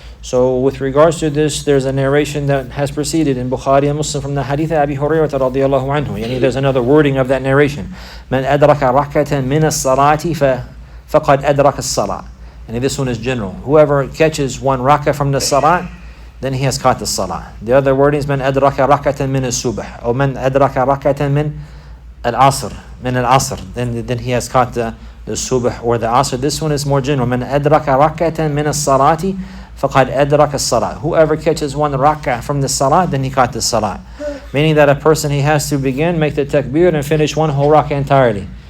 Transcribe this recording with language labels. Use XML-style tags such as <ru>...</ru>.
<en>So with regards to this, there's a narration that has preceded in Bukhari and Muslim from the hadith of Abi Hurairah radiyallahu anhu. There's another wording of that narration.</en> <ar>Man adraka rakatan min as-salati فَقَدْ أَدْرَكَ الصَّلَاةِ.</ar> <en>And this one is general. Whoever catches one rak'ah from the salat, then he has caught the salah. The other word is</en> <ar>مَنْ أَدْرَكَ رَكَةً مِنَ الصُّبْحِ or مَنْ أَدْرَكَ رَكَةً مِنْ الْعَصْرِ.</ar> <en>Then he has caught the subh or the asr. This one is more general.</en> <ar>مَنْ أَدْرَكَ رَكَةً مِنَ الصَّلَاةِ فَقَدْ أَدْرَكَ الصَّلَاةِ.</ar> <en>Whoever catches one rak'ah from the salat, then he caught the salat. Meaning that a person, he has to begin, make the takbir and finish one whole rak'ah entirely.</en>